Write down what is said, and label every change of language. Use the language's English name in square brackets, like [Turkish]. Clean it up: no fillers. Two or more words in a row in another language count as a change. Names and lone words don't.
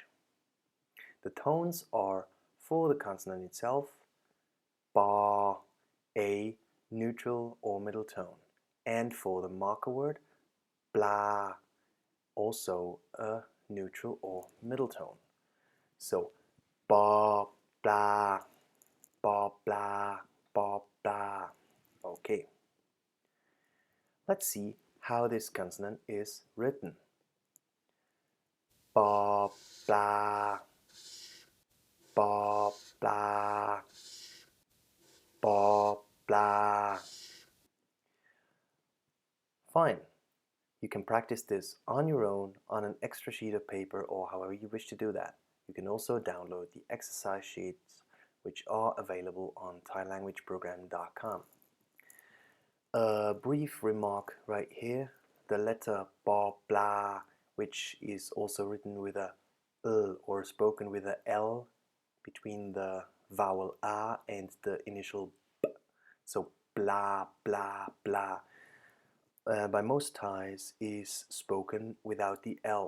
[English] The tones are for the consonant itself ba, a neutral or middle tone, and for the marker word bla, also a neutral or middle tone. [Thai] So ba bla, ba bla, ba bla. [English] Okay. Let's see how this consonant is written. [Thai] Ba bla, ba bla, ba bla. [English] Fine. You can practice this on your own on an extra sheet of paper or however you wish to do that. You can also download the exercise sheets which are available on thailanguageprogram.com. A brief remark right here, the letter [Thai] ba bla, [English] which is also written with a or spoken with a L between the vowel a and the initial b, so [Thai] bla bla bla, [English] by most Thais is spoken without the L.